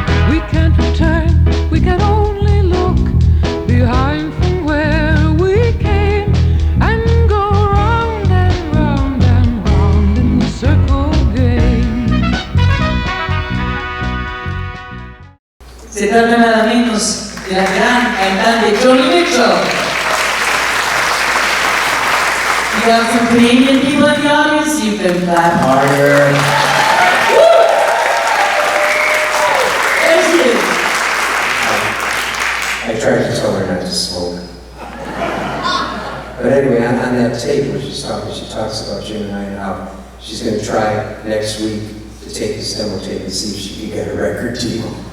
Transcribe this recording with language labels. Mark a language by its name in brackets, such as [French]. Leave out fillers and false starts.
[English] We can't return, we can only look behind from where we came, and go round and round and round in the circle game. [Spanish] Se trata nada menos de la gran cantante Joni Mitchell. [English] We got some Canadian people in the audience, you can clap harder. Woo! There she is. I tried to tell her not to smoke. But anyway, on that tape where she talks about Jim and I and how she's going to try next week to take this demo tape and see if she can get a record deal.